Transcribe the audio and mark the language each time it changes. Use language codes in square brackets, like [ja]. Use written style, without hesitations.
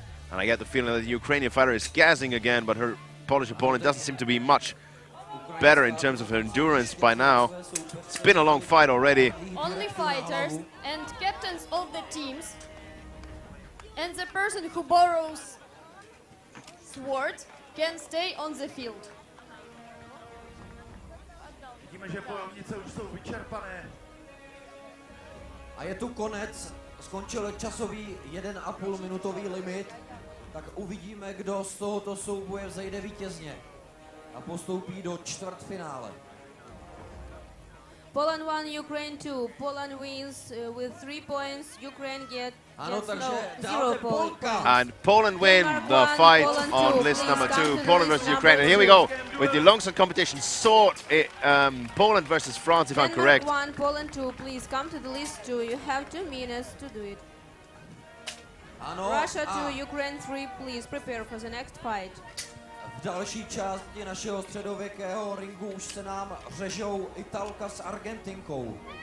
[en] And I get the feeling that the Ukrainian fighter is gassing again, but her Polish opponent doesn't seem to be much better in terms of her endurance by now. It's been a long fight already. Only fighters and captains of the teams and the person who borrows sword can stay on the field. [cs] Vidíme, že bojovnice už jsou vyčerpané. A je tu konec, skončil časový 1,5 minutový limit, tak uvidíme, kdo z tohoto souboje vzejde vítězně a postoupí do čtvrtfinále. [en] Poland 1, Ukraine 2. Poland wins with 3 points. Ukraine gets 0 points. And Poland win the fight on list number 2. Poland versus Ukraine. And here we go with the longsword competition. Sword, Poland versus France, if I'm correct. Denmark 1, Poland 2. Please come to the list 2. You have 2 minutes to do it. Russia 2, Ukraine 3. Please prepare for the next fight. [cs] V další části našeho středověkého ringu už se nám řežou Italka s Argentinkou.